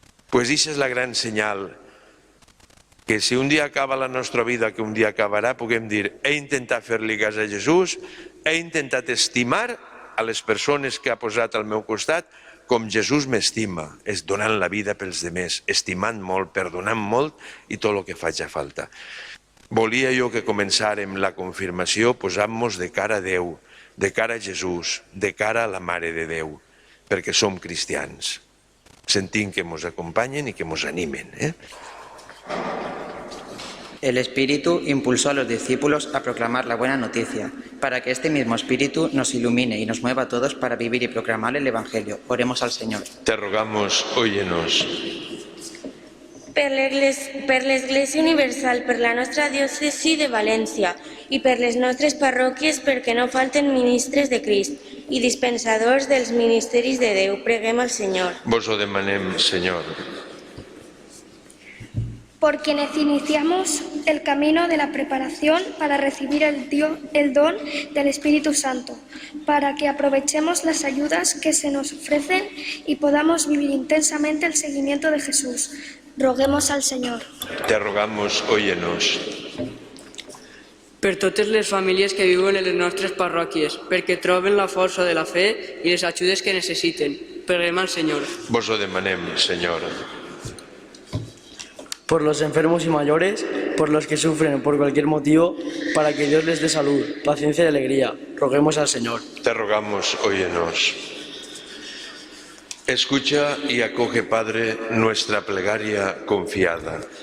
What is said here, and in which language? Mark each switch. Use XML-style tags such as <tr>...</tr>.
<ca>Pues això és la gran senyal. Que si un dia acaba la nostra vida, que un dia acabarà, puguem dir, he intentat fer-li cas a Jesús, he intentat estimar a les persones que ha posat al meu costat com Jesús m'estima, és donant la vida pels demés, estimant molt, perdonant molt i tot el que faci falta. Volia jo que començàrem la confirmació posant-nos de cara a Déu, de cara a Jesús, de cara a la Mare de Déu, perquè som cristians, sentint que ens acompanyen i que ens animen.</ca> <es>El Espíritu impulsó a los discípulos a proclamar la buena noticia, para que este mismo Espíritu nos ilumine y nos mueva a todos para vivir y proclamar el Evangelio. Oremos al Señor. Te rogamos, óyenos.</es> <ca>Per l'Església Universal, per la nostra diòcesi de València i per les nostres parròquies perquè no falten ministres de Crist i dispensadors dels ministeris de Déu, preguem al Senyor. Vos ho demanem, Senyor.</ca> <es>por quienes iniciamos el camino de la preparación para recibir el don del Espíritu Santo, para que aprovechemos las ayudas que se nos ofrecen y podamos vivir intensamente el seguimiento de Jesús. Roguemos al Señor. Te rogamos, óyenos.</es> <ca>Per totes les famílies que viuen en les nostres parròquies, perquè troben la força de la fe i les ajudes que necessiten. Preguem al Senyor. Vos lo demanem, Senyor.</ca> <es>Por los enfermos y mayores, por los que sufren por cualquier motivo, para que Dios les dé salud, paciencia y alegría. Roguemos al Señor. Te rogamos, óyenos. Escucha y acoge, Padre, nuestra plegaria confiada.</es>